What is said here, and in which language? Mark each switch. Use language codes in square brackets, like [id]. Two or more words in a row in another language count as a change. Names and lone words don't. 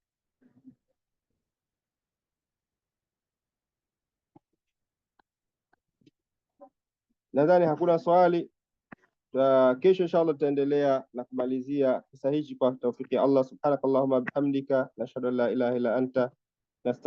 [sw] Nadhani hakuna swali. Kesho inshallah tutaendelea na kumalizia kisa hichi kwa taufiki ya Allah. [ar] سبحانك اللهم وبحمدك نشهد أن لا إله إلا أنت